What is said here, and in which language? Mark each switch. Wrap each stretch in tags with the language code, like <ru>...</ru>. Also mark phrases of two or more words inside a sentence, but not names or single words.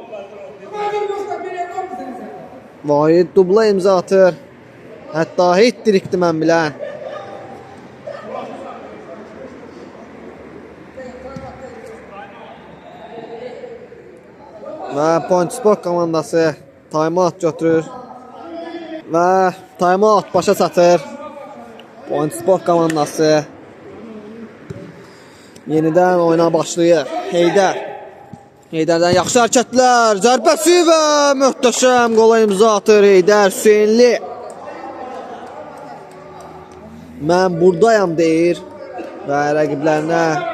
<az>Vahid dubla imza atır. Hətta hit-dirikdir mən bilən. Və Point Sport komandası time-out götürür. Və time-out başa çatır. Point Sport komandası yenidən oyuna başlayır. Heydər. Heydərdən yaxşı hərəkətlər. Zərbəsi və möhtəşəm qola imza atır Heydər Hüseynli. Mən buradayam deyir və rəqiblərinə</az>